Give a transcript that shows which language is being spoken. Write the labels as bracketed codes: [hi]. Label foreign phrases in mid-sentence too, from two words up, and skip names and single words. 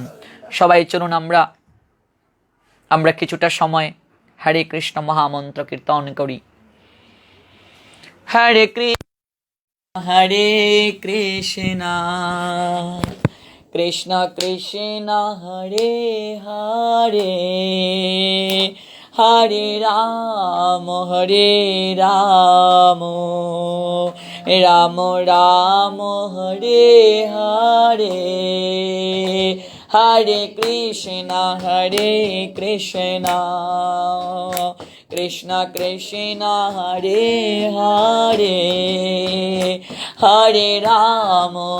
[bn] সবাই চলুন আমরা কিছুটা সময় হরে কৃষ্ণ মহামন্ত্র কীর্তন করি। [sa] হরে কৃষ্ণ হরে কৃষ্ণ, কৃষ্ণ কৃষ্ণ হরে হরে, হরে রাম রাম রাম হরে হরে, হরে কৃষ্ণ কৃষ্ণ কৃষ্ণ হরে হরে, হরে রাম